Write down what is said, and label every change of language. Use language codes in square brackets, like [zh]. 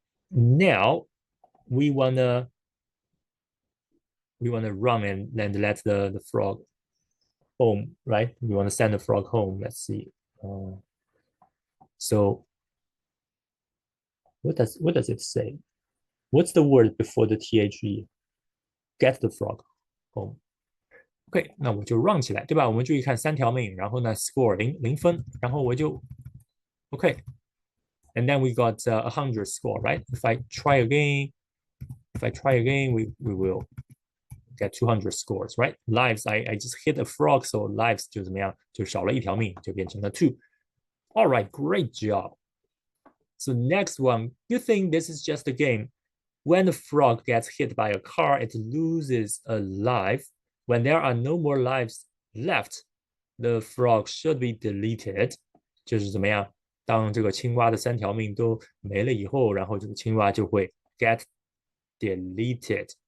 [en] Now we wanna run and let the frog home, right? We wanna send the frog home. Let's see. So what does it say? What's the word before the the? Get the frog home. [zh] OK，那我就 run 起来，对吧？我们注意看3条命，然后呢，score 0分，然后我就 OK， [en] and then we got 100 score, right? If I try again, we will get 200 scores, right? Lives, I just hit a frog, so lives [zh] 就怎么样，就少了一条命，就变成了 two. [en] All right, great job. So next one, you think this is just a game? When the frog gets hit by a car, it loses a life. When there are no more lives left, the frog should be deleted. [zh] 就是怎么样？当这个青蛙的3条命都没了以后，然后这个青蛙就会 [en] get deleted.